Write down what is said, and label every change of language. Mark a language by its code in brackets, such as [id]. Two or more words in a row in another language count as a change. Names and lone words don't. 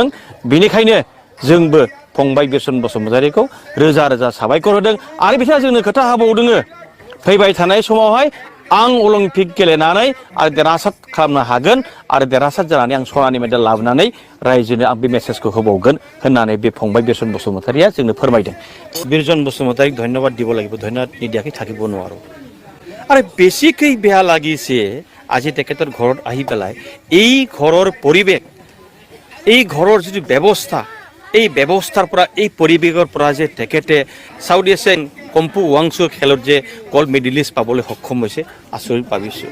[brx] बेनिखायनो जोंबो फंबाय बिर'न बसुमतारीखौ रोजा रोजा साबायखर होदों आरो बिथाङा जोंनो खोथा होबावदों फैबाय थानाय समावहाय आं अलिम्पिक गेलेनानै आरो देरहासार खालामनो हागोन आरो देरहासार जानानै आं सनानि मेडेल लाबोनानै रायजोनो आं बे मेसेजखौ होबावगोन होननानै बे फंबाय बिर'न बसुमतारीया जोंनो फोरमायदं। [as] बिर'न बसुमतारीক ধন্যবাদ দিব লাগিব, ধন্যবাদ নিদিয়াকৈ থাকিব নোৱাৰোঁ। আৰু বেছিকৈ বেয়া লাগিছে আজি তেখেতৰ ঘৰত আহি পেলাই এই ঘৰৰ পৰিৱেশ, এই ঘৰৰ যিটো ব্যৱস্থা, এই ব্যৱস্থাৰ পৰা এই পৰিৱেশৰ পৰা যে তেখেতে সাউথ এছিয়ান কম্পু ৱাংচু খেলত যে [en] gold medalist [as] পাবলৈ সক্ষম হৈছে আচৰিত ভাবিছোঁ।